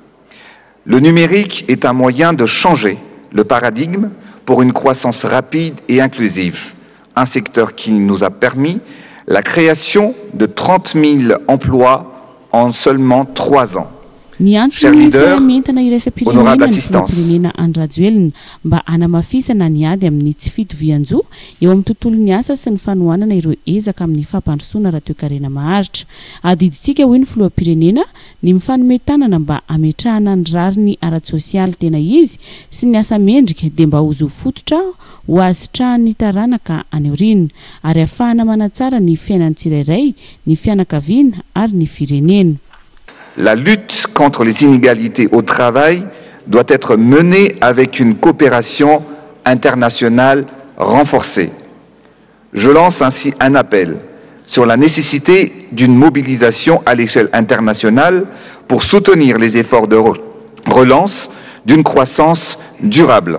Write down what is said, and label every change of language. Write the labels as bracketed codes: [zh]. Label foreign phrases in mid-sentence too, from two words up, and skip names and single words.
[fr] Le numérique est un moyen de changer le paradigme pour une croissance rapide et inclusive, un secteur qui nous a permis la création de 30 000 emplois en seulement 3 ans. Chers leaders, honorable assistance. [mg] Andry Rajoelina mba hanamafisana ny ady amin'ny tsy fitovian-jo eo amin'ny tontolon'ny asa sy ny fanohanana ireo ezaka amin'ny fampandrosoana raha toe-karena maharitra. Adiditsika hoy ny filoham-pirenena ny mifanome tanana mba hametrahana ny rariny ara-tsosialy tena izy sy ny asa mendrika dia mba ho zo fototra ho azitrahan'ny taranaka any aoriana ary ahafahana manatsara ny fiainan'ny tsirairay, ny fianakaviana ary ny firenena. [fr] La lutte contre les inégalités au travail doit être menée avec une coopération internationale renforcée. Je lance ainsi un appel sur la nécessité d'une mobilisation à l'échelle internationale pour soutenir les efforts de relance d'une croissance durable.